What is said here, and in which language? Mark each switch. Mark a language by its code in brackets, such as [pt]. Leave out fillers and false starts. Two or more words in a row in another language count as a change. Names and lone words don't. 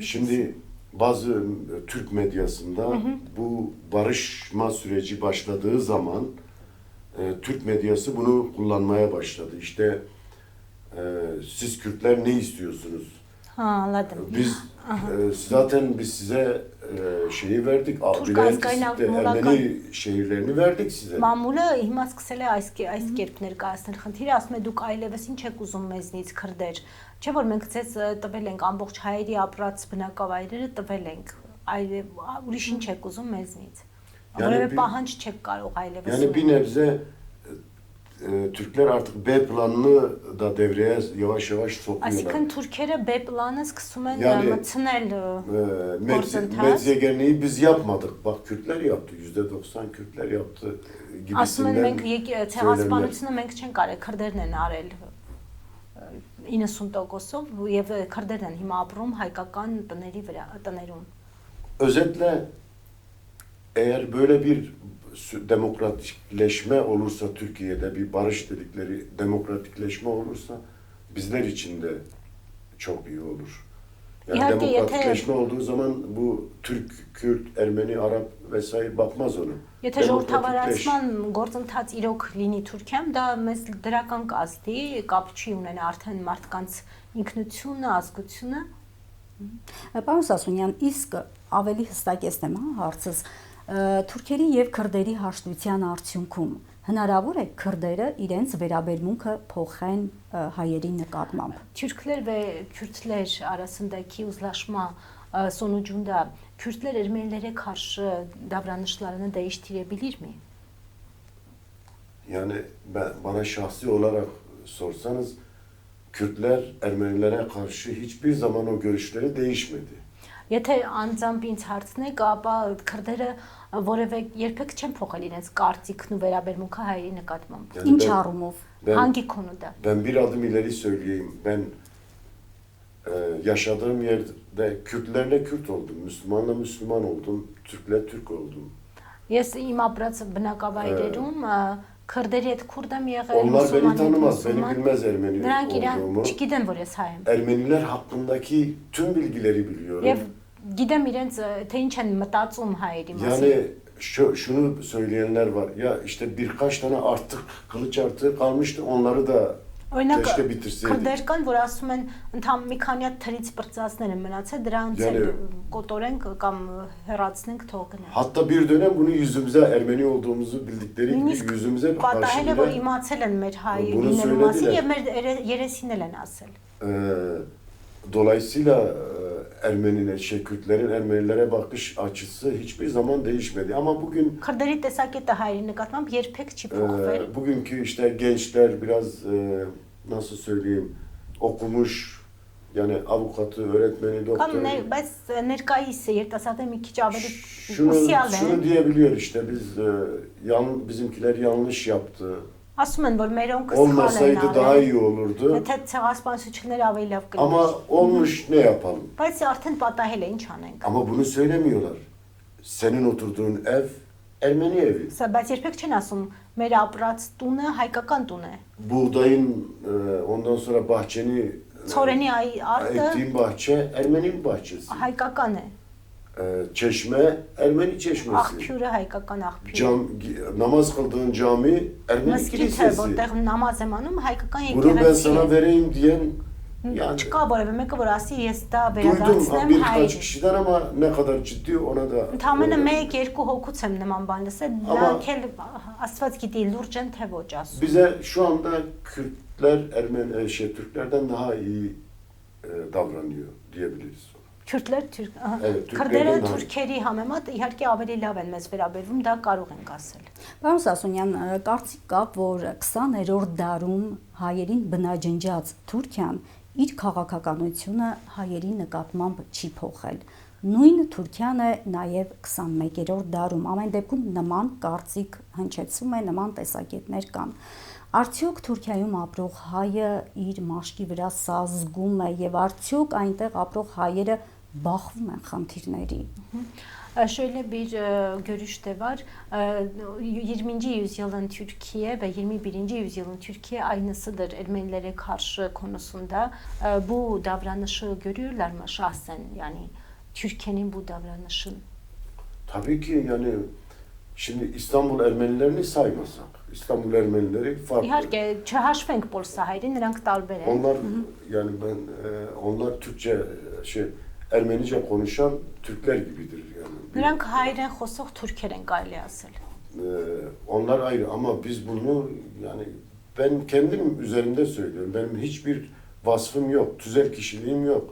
[tr] Şimdi bazı Türk medyasında bu barışma süreci başladığı zaman Türk medyası bunu kullanmaya başladı. İşte siz Kürtler ne istiyorsunuz? Ha, anladım. Biz zaten biz size şeyi verdik, Türk Vilayet azgayna İSİD'de molական- Ermeni şehirlerini verdik size. [hy] Մամուլը հիմա սկսել է այս կերպ ներկայացնել խնդիրը, ասում է դուք այլևս ինչ եք ուզում մեզնից քրդեր։ Չէ՞ որ մենք ձեզ տվել ենք ամբողջ հայերի ապրած բնակավայրերը տվել ենք, այլ ուրիշ ինչ եք ուզում մեզնից։ [tr] Yani [hy] Որևէ [tr] bir- [hy] պահանջ չեք կարող այլևս։ [tr] Yani bir nebze Türkler artık B planını da devreye yavaş yavaş sokuyorlar. [hy] Այսինքն թուրքերը B plանը սկսում են [tr] Yani- [hy] մտցնել գործընթաց։ [tr] Medyegerneyi biz yapmadık. Bak Kürtler yaptı. %90 Kürtler yaptı [hy] Ասում են մենք [tr] gibisinden söylemler. [hy] ցեղասպանությունը մենք չենք արել, քրդերն են արել 90%-ով եւ քրդերն են հիմա ապրում հայկական տներում։ [tr] Özetle eğer böyle bir demokratikleşme olursa Türkiye'de bir barış dedikleri demokratikleşme olursa bizler için de çok iyi olur. Yani İHA'de demokratikleşme olduğu zaman bu Türk, Kürt, Ermeni, Arap vesaire bakmaz ona. [hy] Եթե ժողովրդավարացման գործընթաց իրոք լինի Թուրքիայում, դա մեզ դրական կազդի, կապ չի ունենա արդեն մարդկանց ինքնությունը, ազգությունը։ Պարոն Սասունյան, իսկ ավելի հստակեցնեմ հարցս, թուրքերի եւ քրդերի հաշտության արդյունքում հնարավոր է քրդերը իրենց վերաբերմունքը փոխեն հայերի նկատմամբ։ [tr] Türkler ve Kürtler arasındaki uzlaşma sonucunda Kürtler Ermenilere karşı davranışlarını değiştirebilir mi? Yani bana şahsi olarak sorsanız Kürtler Ermenilere karşı hiçbir zaman o görüşleri değişmedi. [hy] Եթե անձամբ ինձ հարցնեք, ապա քրդերը որևէ երբեք չեն փոխել իրենց կարծիքն ու վերաբերմունքը հայերի նկատմամբ։ [tr] Yani [hy] Ինչ առումով։ [tr] Hangi konuda? Ben bir adım ileri söyleyeyim. Ben yaşadığım yerde Kürtlerle Kürt oldum, Müslümanla Müslüman oldum, Türkle Türk oldum. [hy] Ես իմ ապրած բնակավայրերում քրդերի հետ քուրդ եմ եղել, [tr] Onlar beni [hy] մուսուլման հետ [tr] tanımaz, beni [hy] մուսուլման։ [tr] bilmez Ermeni [hy] Նրանք իրան [tr] olduğumu. [hy] չգիտեն, որ ես հայ եմ։ [tr] Ermeniler hakkındaki tüm bilgileri biliyorum. [hy] Եվ գիտեմ իրենց թե ինչ են մտածում հայերի մասին։ [tr] Yani şunu söyleyenler var. Ya işte birkaç tane artık kılıç artığı kalmıştı. Onları da [hy] Օրինակ [tr] keşke bitirseydik. [hy] քրդեր կան, որ ասում են ընդհանուր մի քանի հատ թրից բրծածներ են մնացել, դրանց էլ կոտորենք կամ հեռացնենք թող գնա։ [tr] Hatta bir dönem bunu yüzümüze Ermeni olduğumuzu bildikleri gibi yüzümüze [hy] Պատահել է, որ [tr] karşı [hy] իմացել են մեր հայ [tr] Bunu [hy] լինելու մասին [tr] söylediler. [hy] եւ մեր երեսին էլ են ասել։ [tr] Dolayısıyla Kürtlerin Ermenilere bakış açısı hiçbir zaman değişmedi. Ama bugün [hy] Քրդերի տեսակետը հայերի նկատմամբ երբեք չի փոխվել։ [tr] bugünkü işte gençler biraz nasıl söyleyeyim okumuş yani avukatı, öğretmeni, [hy] Կամ [tr] doktoru [hy] բայց ներկայիս երիտասարդը մի քիչ ավելի [tr] şunu [hy] ուսյալ [tr] şunu [hy] են։ [tr] diyebiliyor işte bizimkiler yanlış yaptı. [hy] Ասում են, որ մերոնք սխալ են [tr] Olmasaydı daha [hy] արել։ [tr] iyi olurdu. [hy] Եթե ցեղասպանությունները ավելի լավ [tr] Ama [hy] կլիներ։ [tr] olmuş ne yapalım? [hy] Բայց արդեն պատահել է, ինչ անենք։ [tr] Ama bunu söylemiyorlar. Senin oturduğun ev Ermeni evi. [hy] Սա բայց երբեք չեն ասում, մեր ապրած տունը հայկական տուն է։ [tr] Buğdayın ondan sonra bahçeni [hy] Ցորենի արտը [tr] ektiğin bahçe Ermeni bahçesi. [hy] հայկական է։ [tr] Çeşme Ermeni çeşmesi. [hy] Աղբյուրը հայկական աղբյուր։ [tr] Namaz kıldığın cami Ermeni [hy] Մսկիթը, [tr] kilisesi. [hy] որտեղ նամազ եմ անում, հայկական [tr] Bunu ben [hy] եկեղեցի [tr] sana [hy] է։ [tr] vereyim diyen yani [hy] Չկա որևէ մեկը, որ ասի ես դա [tr] duydum [hy] վերադարձնեմ [tr] birkaç [hy] հայ։ [tr] kişiden ama ne kadar ciddi ona da [hy] Ընդամենը 1-2 հոգուց եմ նման բան լսել, [tr] Ama- [hy] նրանք էլ Աստված գիտի լուրջ են թե ոչ ասում։ [tr] bize şu anda Kürtler Türklerden daha iyi davranıyor diyebiliriz. [hy] Քյուրդներ [tr] Evet, [hy] քրդերը [tr] Türklerden daha iyi. [hy] թուրքերի համեմատ իհարկե ավելի լավ են մեզ վերաբերվում, դա կարող ենք ասել։ Պարոն Սասունյան, կարծիք կա, որ 20-րդ դարում հայերին բնաջնջած Թուրքիան իր քաղաքականությունը հայերի նկատմամբ չի փոխել։ Նույն Թուրքիան է նաև 21-րդ դարում։ Ամեն դեպքում նման կարծիք հնչեցում է, նման տեսակետներ կան։ Արդյոք Թուրքիայում ապրող հայը իր մաշկի վրա սա զգում է եւ արդյոք այնտեղ ապրող հայերը բախվում են խնդիրների։ [tr] Şöyle bir görüş de var. 20. yüzyılın Türkiye ve 21. yüzyılın Türkiye aynısıdır Ermenilere karşı konusunda. Bu davranışı görüyorlar mı şahsen? Yani Türkiye'nin bu davranışını. Tabii ki yani şimdi İstanbul Ermenilerini saymasak, İstanbul Ermenileri farklı. [hy] İհարկե չհաշվենք պոլսահայերին, նրանք տարբեր են։ [tr] Onlar yani onlar Türkçe Ermenice konuşan Türkler gibidir yani. [hy] Նրանք հայերեն խոսող թուրքեր են կարելի ասել։ [tr] Onlar ayrı ama biz bunu yani ben kendim üzerimde söylüyorum. Benim hiçbir vasfım yok, tüzel kişiliğim yok.